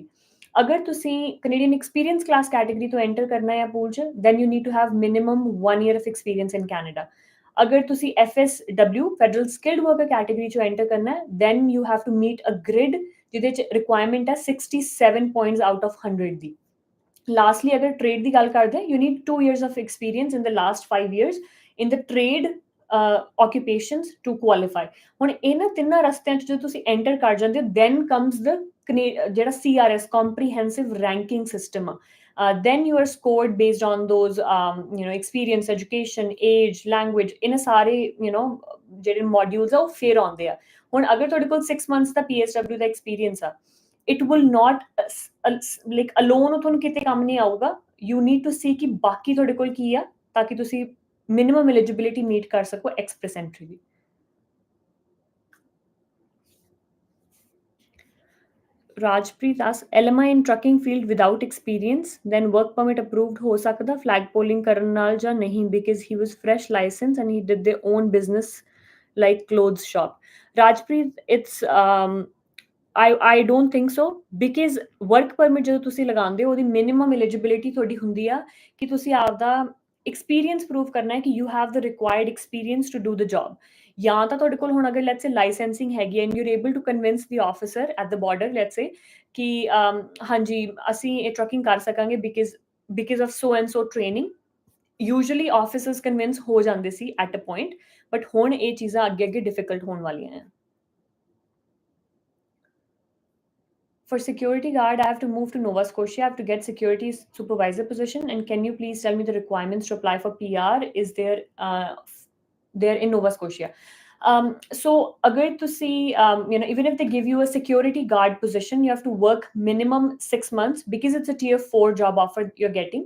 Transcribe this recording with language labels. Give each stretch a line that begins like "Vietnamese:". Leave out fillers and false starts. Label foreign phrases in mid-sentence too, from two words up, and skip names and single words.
Punjabi: ਅਗਰ ਤੁਸੀਂ ਕੈਨੇਡੀਅਨ ਐਕਸਪੀਰੀਅੰਸ ਕਲਾਸ ਕੈਟੇਗਰੀ ਤੋਂ ਐਂਟਰ ਕਰਨਾ ਹੈ ਪੂਲ 'ਚ,
English: then you need to have minimum 1 year of experience in Canada.
Punjabi: ਅਗਰ ਤੁਸੀਂ FSW ਫੈਡਰਲ ਸਕਿਲਡ ਵਰਕਰ ਕੈਟੇਗਰੀ 'ਚੋਂ ਐਂਟਰ ਕਰਨਾ ਹੈ,
English: then you have to meet a grid
Punjabi: ਜਿਹਦੇ 'ਚ ਰਿਕੁਆਇਰਮੈਂਟ ਹੈ
English: 67 points out of 100
Punjabi: ਦੀ। ਲਾਸਟਲੀ ਅਗਰ ਟ੍ਰੇਡ ਦੀ ਗੱਲ ਕਰਦੇ ਹਾਂ,
English: you need 2 years of experience in the last 5 years in the trade occupations to qualify.
Punjabi: ਹੁਣ ਇਹਨਾਂ ਤਿੰਨਾਂ ਰਸਤਿਆਂ 'ਚ ਜਦੋਂ ਤੁਸੀਂ ਐਂਟਰ ਕਰ ਜਾਂਦੇ ਹੋ,
English: then comes the ਜਿਹੜਾ CRS comprehensive ranking system ਆ। Then you are scored based on those experience, education, age, language,
Punjabi: ਇਹਨਾਂ ਸਾਰੇ ਜਿਹੜੇ ਮੋਡਿਊਲਸ ਆ ਉਹ ਫਿਰ ਆਉਂਦੇ ਆ। ਹੁਣ ਅਗਰ ਤੁਹਾਡੇ ਕੋਲ 6 months ਦਾ PSW ਦਾ ਐਕਸਪੀਰੀਅੰਸ ਆ,
English: it will not like alone
Punjabi: ਉਹ ਤੁਹਾਨੂੰ ਕਿਤੇ ਕੰਮ ਨਹੀਂ ਆਊਗਾ।
English: You need to see
Punjabi: ਕਿ ਬਾਕੀ ਤੁਹਾਡੇ ਕੋਲ ਕੀ ਆ, ਤਾਂ ਕਿ ਤੁਸੀਂ
English: minimum eligibility meet
Punjabi: ਕਰ ਸਕੋ express entry ਦੀ।
English: Rajpreet asks, LMI in trucking field without experience, then work permit approved
Punjabi: ਹੋ ਸਕਦਾ
English: flag polling
Punjabi: ਕਰਨ ਨਾਲ ਜਾਂ ਨਹੀਂ,
English: because he was fresh license and he did their own business like clothes shop. Rajpreet, it's I don't think so, because work permit
Punjabi: ਜਦੋਂ ਤੁਸੀਂ ਲਗਾਉਂਦੇ ਹੋ ਉਹਦੀ
English: minimum eligibility
Punjabi: ਤੁਹਾਡੀ ਹੁੰਦੀ ਆ ਕਿ ਤੁਸੀਂ ਆਪਦਾ
English: experience prove
Punjabi: ਕਰਨਾ ਹੈ ਕਿ
English: you have the required experience to do the job।
Punjabi: ਜਾਂ ਤਾਂ ਤੁਹਾਡੇ ਕੋਲ ਹੁਣ ਅਗਰ
English: let's say licensing ਹੈਗੀ and you're able to convince the officer at the border, let's say
Punjabi: ਕਿ ਹਾਂਜੀ ਅਸੀਂ ਇਹ ਟਰਕਿੰਗ ਕਰ ਸਕਾਂਗੇ
English: because of so and so training। usually officers convince
Punjabi: ਹੋ ਜਾਂਦੇ ਸੀ
English: at a point,
Punjabi: ਬਟ ਹੁਣ ਇਹ ਚੀਜ਼ਾਂ ਅੱਗੇ ਅੱਗੇ ਡਿਫਿਕਲਟ ਹੋਣ ਵਾਲੀਆਂ ਆ।
English: For security guard, I have to move to Nova Scotia. I have to get security supervisor position. And can you please tell me the requirements to apply for PR? Is there in Nova Scotia? So,
Punjabi: ਅਗਰ ਤੁਸੀਂ,
English: even if they give you a security guard position, you have to work minimum 6 months because it's a tier 4 job offer you're getting.